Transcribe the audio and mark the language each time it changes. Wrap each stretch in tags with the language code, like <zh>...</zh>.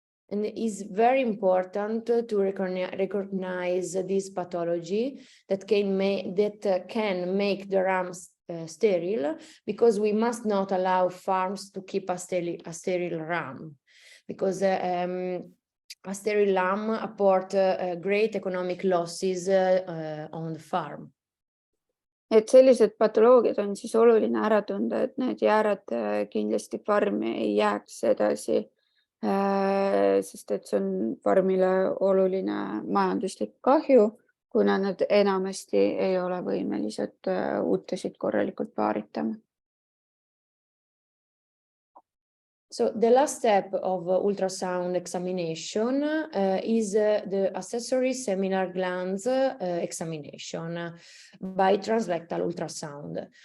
<en>And it is very important to recognize this pathology that can make the rams sterile, because we must not allow farms to keep a sterile ram, because a sterile lamb apport great economic losses on the farm.</en> <et>Et sellised patoloogiad on siis oluline ära tunda, et need jäärad kindlasti farmi ei jääks edasi, sest et see on farmile oluline majanduslik kahju, kuna nad enamasti ei ole võimelised uutesid korralikult paaritama.</et> <en>So the last step of ultrasound examination is the accessory seminal glands examination by transrectal ultrasound.</en>